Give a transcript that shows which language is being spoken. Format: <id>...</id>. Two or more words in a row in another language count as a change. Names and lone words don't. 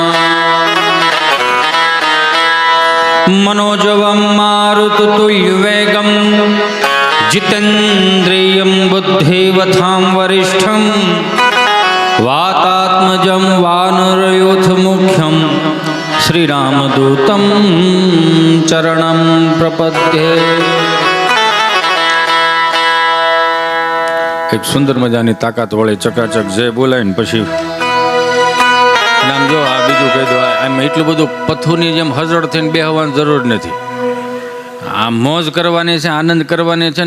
<sa>मनोजवं मारुततुल्यवेगं जितेन्द्रियं बुद्धिमतां वरिष्ठं वातात्मजं वानरयूथमुख्यं श्रीरामदूतं चरणं प्रपद्ये।</sa> <gu>એક સુંદર મજાની તાકાત વળે ચકાચક જય બોલાય ને પછી નામ જો આ બીજું કહી દો. આમ એટલું બધું પથ્થુની જેમ હજળ થઈને બેહવાની જરૂર નથી. આ મોજ કરવાની છે, આનંદ કરવાની છે.</gu>